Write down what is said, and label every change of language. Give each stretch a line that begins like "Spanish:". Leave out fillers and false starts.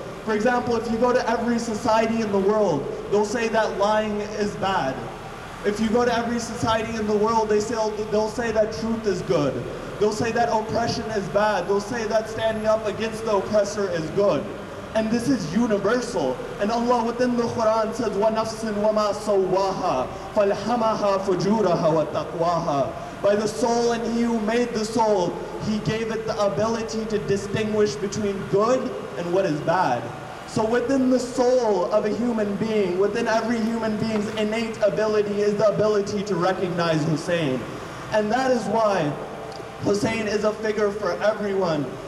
English: For example, if you go to every society in the world, they'll say that lying is bad. If you go to every society in the world, they'll say that truth is good. They'll say that oppression is bad. They'll say that standing up against the oppressor is good. And this is universal. And Allah within the Quran says,
Arabic: وَنَفْسٍ وَمَا سَوَّاهَا فَالْهَمَهَا فُجُورَهَا وَتَقْوَاهَا.
English: By the soul and He who made the soul, He gave it the ability to distinguish between good and what is bad. So within the soul of a human being, within every human being's innate ability is the ability to recognize Hussein. And that is why Hussein is a figure for everyone.